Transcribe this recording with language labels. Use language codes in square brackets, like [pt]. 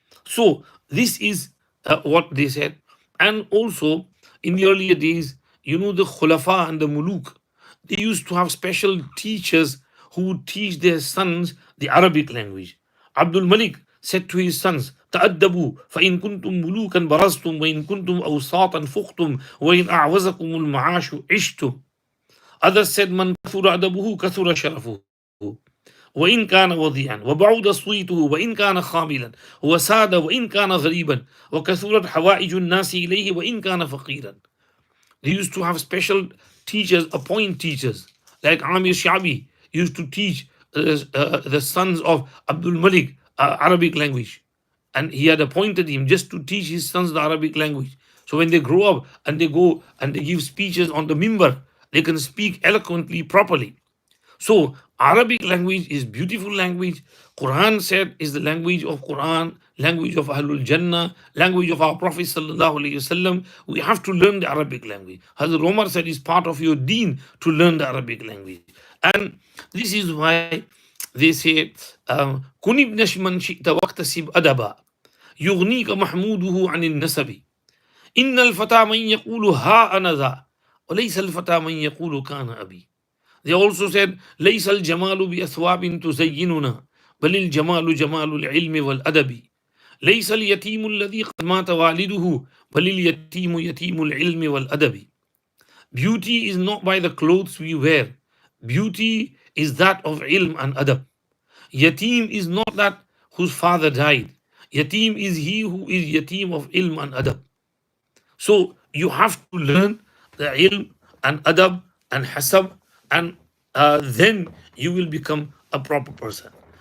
[en] So this is what they said. And also in the earlier days, the khulafa and the muluk, they used to have special teachers who would teach their sons the Arabic language. Abdul Malik said to his sons, [ar] تأدبوا فإن كنتم ملوكا برزتم وإن كنتم أوساطا فقتم وإن أعوزكم المعاش عشتم. Others said, من كثر أدبه كثر شرفه وإن كان وضيعا وبعد صيته وإن كان خاملا وساد وإن كان غريبا وكثرت حوائج الناس إليه وإن كان فقيرا. [en] They used to have special teachers, appoint teachers, like Amir Shabi used to teach the sons of Abdul Malik Arabic language. And he had appointed him just to teach his sons the Arabic language. So when they grow up and they go and they give speeches on the mimbar, they can speak eloquently, properly. So Arabic language is beautiful language. Quran said is the language of Quran, language of Ahlul Jannah, language of our Prophet Sallallahu Alaihi Wasallam. We have to learn the Arabic language. Hazrat Omar said it's part of your deen to learn the Arabic language. And this is why they say, [ar] كن ابن من شئت واكتسب أدبا يغنيك محموده عن النسب إن الفتى من يقول ها أنا ذا وليس الفتى من يقول كان أبي. [en] They also said, [ar] ليس الجمال بأثواب تزيننا بل الجمال جمال العلم والأدب. ليس اليتيم الذي قد مات والده بل اليتيم يتيم العلم والأدب. [en] Beauty is not by the clothes we wear. Beauty is that of ilm and adab. Yatim is not that whose father died. Yatim is he who is yatim of ilm and adab. So you have to learn the ilm and adab and hasab, and then you will become a proper person.